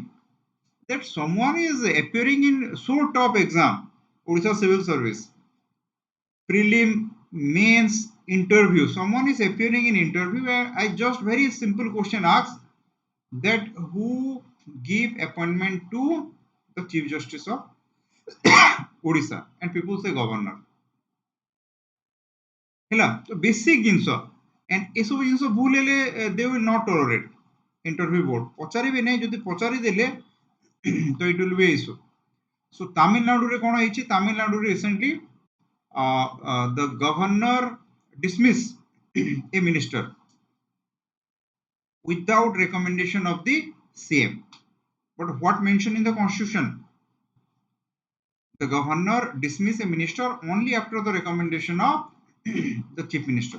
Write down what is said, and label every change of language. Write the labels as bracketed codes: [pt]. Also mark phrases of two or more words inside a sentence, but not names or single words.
[en] That someone is appearing in so top exam, Odisha Civil Service, prelim, mains, interview. Someone is appearing in interview where I just very simple question asked that who give appointment to the Chief Justice of Odisha, and people say governor. [or] ହେଲା ତ ବେସିକ୍ ଜିନିଷ and ଏସବୁ ଜିନିଷ ଭୁଲ ହେଲେ [en] they will not tolerate interview board [or] ପଚାରିବେ ନାହିଁ ଯଦି ପଚାରିଦେଲେ ତ [en] it will be issue. So [or] ତାମିଲନାଡୁରେ କ'ଣ ହେଇଛି ତାମିଲନାଡୁରେ [en] recently the governor dismiss a minister without recommendation of the CM. But what mentioned in the constitution? The governor dismiss a minister only after the recommendation of the chief minister.